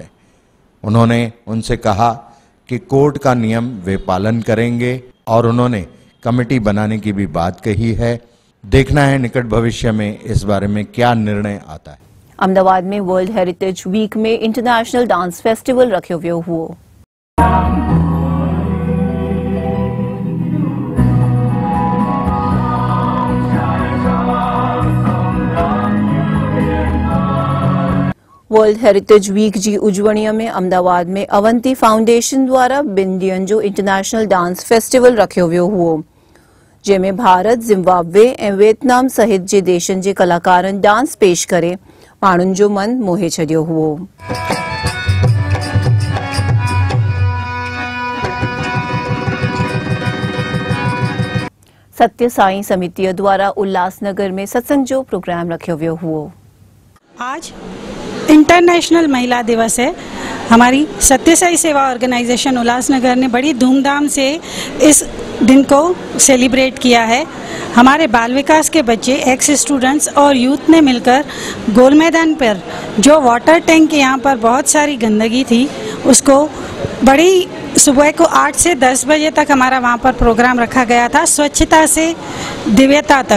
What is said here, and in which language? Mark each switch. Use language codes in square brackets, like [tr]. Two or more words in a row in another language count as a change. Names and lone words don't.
[hi] उन्होंने उनसे कहा कि कोर्ट का नियम वे पालन करेंगे और उन्होंने कमेटी बनाने की भी बात कही है. देखना है निकट भविष्य में इस बारे में क्या निर्णय आता है. [sd] अहमदाबाद में वर्ल्ड हेरिटेज वीक में इंटरनेशनल डांस फेस्टिवल रखियो वियो हुओ. वर्ल्ड हेरिटेज वीक जी उजवणी में अहमदाबाद में अवंती फाउंडेशन द्वारा ॿिनि ॾींहनि जो इंटरनेशनल डांस फेस्टिवल रखियो वियो हुओ, जंहिंमें भारत, ज़िम्बाब्वे ऐं वियतनाम सहित जे देशनि जे कलाकारनि डांस पेश करे माण्हुनि जो मन मोहे छॾियो हुओ. सत्य साईं समिति द्वारा उल्लासनगर में सत्संग जो प्रोग्राम रखियो वियो हुओ. [hi] आज इंटरनेशनल महिला दिवस है. हमारी सत्य साई सेवा ऑर्गेनाइजेशन उल्लासनगर ने बड़ी धूमधाम से इस दिन को सेलिब्रेट किया है. हमारे बाल विकास के बच्चे, [en] ex students [hi] और यूथ ने मिलकर गोल मैदान पर जो वाटर टैंक यहाँ पर बहुत सारी गंदगी थी उसको बड़ी सुबह को 8 से 10 बजे तक हमारा वहाँ पर प्रोग्राम रखा गया था, स्वच्छता से दिव्यता तक।